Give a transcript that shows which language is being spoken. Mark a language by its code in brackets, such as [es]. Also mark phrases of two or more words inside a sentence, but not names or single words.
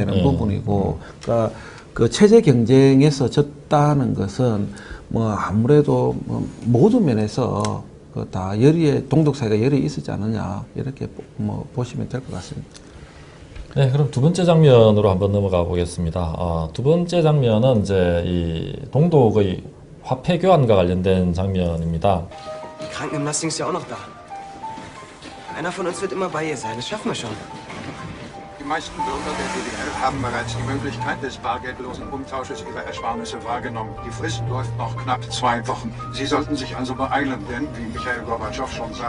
[ko] 되는 부분이고, 그러니까 그 체제 경쟁에서 졌다는 것은 뭐 아무래도 뭐 모든 면에서 그 다 동독 사회가 열이 있었지 않느냐 이렇게 뭐 보시면 될 것 같습니다. 네, 그럼 두 번째 장면으로 한번 넘어가 보겠습니다. 두 번째 장면은 이제 이 동독의 화폐 교환과 관련된 장면입니다. [de] Die Krankengymnastik ist ja auch noch da. Einer von uns wird immer bei ihr sein, das schaffen wir schon. Die meisten Bürger der DDR haben bereits die Möglichkeit des bargeldlosen Umtausches ihrer Ersparnisse wahrgenommen. Die Frist läuft noch knapp 2 Wochen. Sie sollten sich also beeilen, denn, wie Michael Gorbatschow schon sagte,